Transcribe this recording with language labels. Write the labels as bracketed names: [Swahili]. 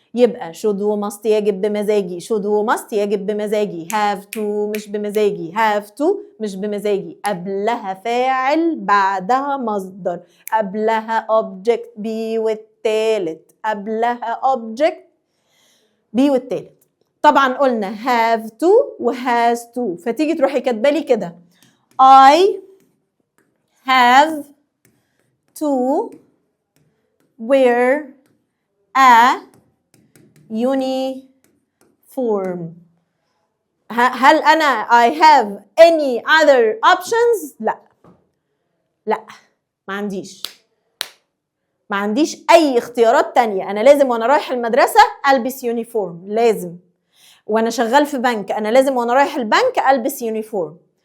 [Arabic] يبقى should و must يجب بمزاجي، should و must يجب بمزاجي، have to مش بمزاجي، have to مش بمزاجي، قبلها فاعل بعدها مصدر، قبلها object be والتالت، قبلها object be والتالت. طبعا قلنا have to و has to، فتيجي تروحي كاتبالي كده [English] I have to wear a uniform. [Arabic] هل أنا [English] I have any other options؟ [Arabic] لا ما عنديش أي اختيارات تانية. أنا لازم وأنا رايح المدرسة ألبس يونيفورم، لازم. وأنا شغال في بنك أنا لازم وأنا رايح البنك ألبس يونيفورم.